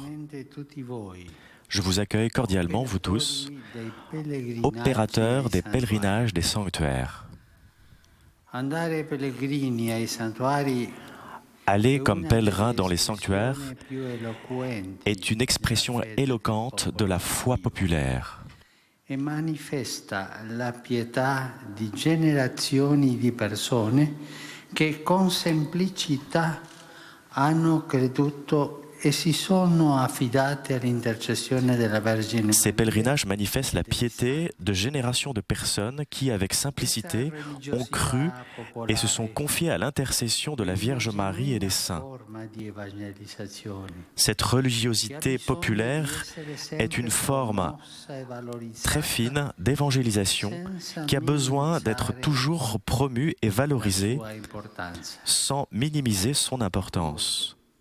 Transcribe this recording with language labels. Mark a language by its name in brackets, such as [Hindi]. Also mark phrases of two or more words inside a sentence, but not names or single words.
[French] Je vous accueille cordialement, vous tous, opérateurs des pèlerinages des sanctuaires. Aller comme pèlerin dans les sanctuaires est une expression éloquente de la foi populaire. [Italian] E manifesta la pietà di generazioni di persone che con semplicità hanno creduto e si sono affidate all'intercessione della Vergine. [French] Ces pèlerinages manifestent la piété de générations de personnes qui, avec simplicité, ont cru et se sont confiées à l'intercession de la Vierge Marie et des saints. Cette religiosité populaire est une forme très fine d'évangélisation qui a besoin d'être toujours promue et valorisée sans minimiser son importance.